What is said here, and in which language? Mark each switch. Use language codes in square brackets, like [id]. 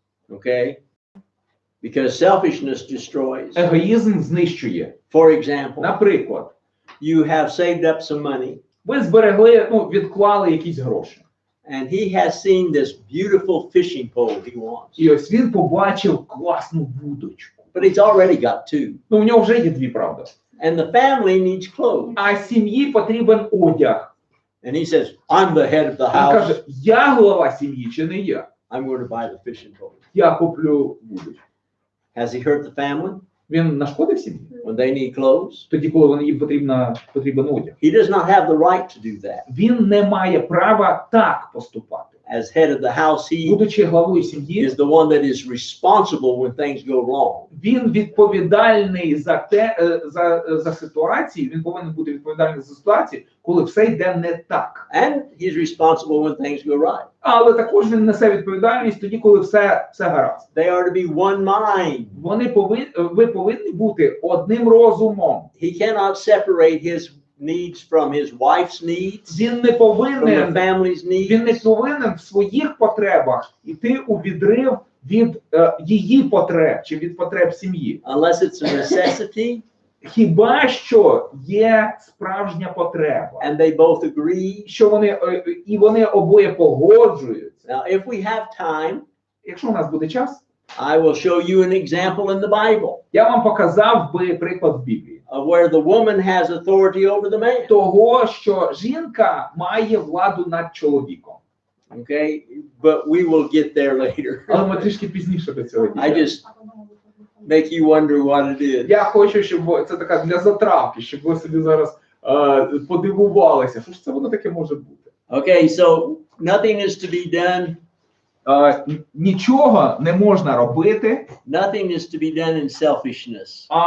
[en] Okay, because selfishness destroys. [uk] Егоїзм знищує. [en] For example, [uk] Наприклад, [en] you have saved up some money, [uk] ви зберегли, відклали якісь гроші. [en] and he has seen this beautiful fishing pole he wants, [uk] І ось він побачив класну вудочку. [en] but he's already got 2. [uk] Ну, в нього вже є 2, правда. [en] And the family needs clothes, [uk] А сім'ї потрібен одяг. [en] and he says, "I'm the head of the [uk] Він каже, [en] house. [uk] я глава сім'ї чи не я? [en] I'm going to buy the fishing pole." [uk] Я куплю вудочку. [en] Has he hurt the family [uk] Він нашкодив сім'ї? [en] when they need clothes? [uk] Тоді, коли їм потрібен одяг. [en] He does not have the right to do that. [uk] Він не має права так поступати. [en] As head of the house, he [uk] Будучи главою сім'ї, [en] is the one that is responsible when things go wrong. [uk] він відповідальний за ситуації, він повинен бути відповідальний за ситуації, коли все йде не так. [en] And he's responsible when things go right. [uk] Але також він несе відповідальність тоді, коли все гаразд. [en] They are to be one mind. [uk] Ви повинні бути одним розумом. [en] He cannot separate his needs from his wife's needs, [uk] Він не [en] from the [uk] повинен [en] family's [uk] Він не [en] needs. [uk] повинен в своїх потребах йти у відрив від її потреб чи від потреб сім'ї. [en] Unless it's a necessity [uk] Хіба що є справжня потреба, [en] and they both agree. [uk] що вони обоє погоджуються. [en] Now, if we have time, [uk] Якщо у нас буде час, [en] I will show you an example in the Bible [uk] я вам показав би приклад в Біблії [en] of where the woman has authority over the man. [uk] того, що жінка має владу над чоловіком. [en] Okay, but we will get there later. [uk] Але ми трішки пізніше до цього [en] I [uk] дійдемо. [en] just make you wonder what it is. [uk] Я хочу, щоб це така для затравки, щоб ви собі зараз подивувалися, що ж це воно таке може бути. [en] Okay, so nothing is to be done. [uk] Нічого не можна робити [en] Nothing is to be done in selfishness.